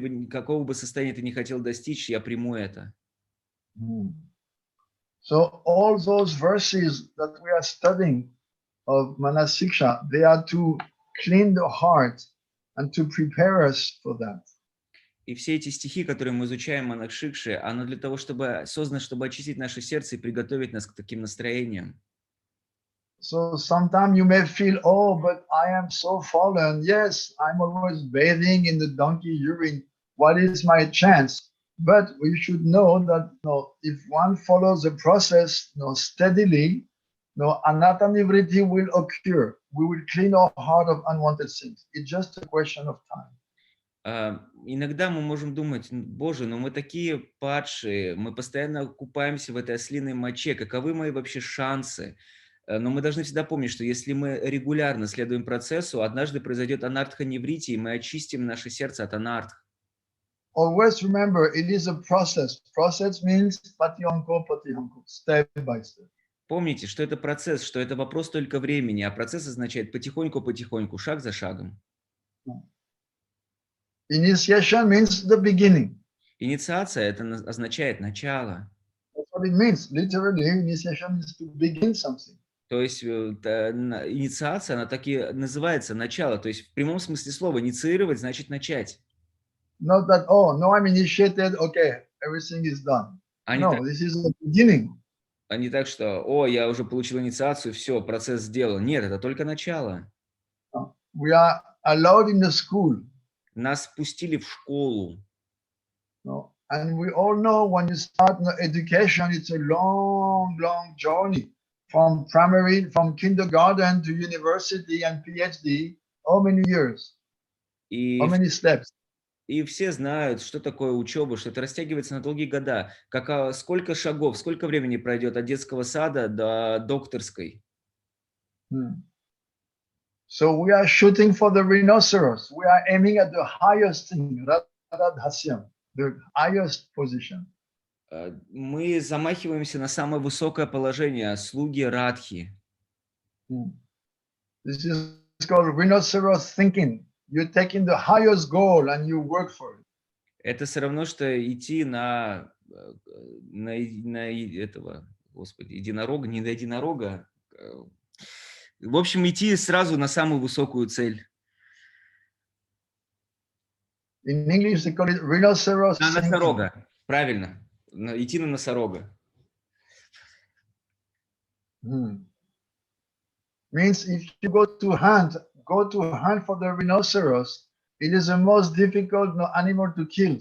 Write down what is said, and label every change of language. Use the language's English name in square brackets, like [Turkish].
[Russian] Какого бы состояния ты не хотел достичь, я приму это. [English] So all those verses that we are studying of Manah-Shikša, they are to clean the heart and to prepare us for that. [Russian] И все эти стихи, которые мы изучаем в Манах-Шикше, оно для того, чтобы создано, чтобы очистить наше сердце и приготовить нас к таким настроениям. [English] So sometimes you may feel, oh, but I am so fallen. Yes, I'm always bathing in the donkey urine. What is my chance? But we should know that if one follows the process steadily, anatta-nivritti will occur. We will clean our heart of unwanted sins. It's just a question of time. [Russian] Иногда мы можем думать, Боже, но мы такие падшие, мы постоянно купаемся в этой ослиной моче, каковы мои вообще шансы? Но мы должны всегда помнить, что если мы регулярно следуем процессу, однажды произойдет анартха-неврити, и мы очистим наше сердце от анартх. [English] Always remember, it is a process. Process means patihonko, step by step. [Russian] Помните, что это процесс, что это вопрос только времени, а процесс означает потихоньку-потихоньку, шаг за шагом. [English] Initiation means the beginning. [Russian] Инициация – это означает начало. [English] That's what it means. Literally, initiation is to begin something. [Russian] То есть инициация, она так и называется начало. То есть в прямом смысле слова инициировать значит начать. [English] Not that, oh, no, I'm initiated, okay, everything is done. This is the beginning. [Russian] А не так, что, о, я уже получил инициацию, все, процесс сделан. Нет, это только начало. [English] We are allowed in the school. [Russian] Нас пустили в школу. [English] And we all know when you start education, it's a long, long journey. From kindergarten to university and PhD, how many years? How many steps? [Russian] И все знают, что такое учеба, что это растягивается на долгие года. Сколько шагов, сколько времени пройдет от детского сада до докторской. [English] So we are shooting for the rhinoceros. We are aiming at the highest thing, Radhasya, the highest position. [Russian] Мы замахиваемся на самое высокое положение, слуги Радхи. [English] This is called rhinoceros thinking. You're taking the highest goal and you work for it. [Russian] Это все равно, что идти на этого, господи, единорога, не на единорога. В общем, идти сразу на самую высокую цель. [English] In English, they call it rhinoceros [Russian] На [English] thinking. [Russian] носорога, правильно. Идти на носорога. [English] Means if you go to hunt for the rhinoceros, it is the most difficult animal to kill.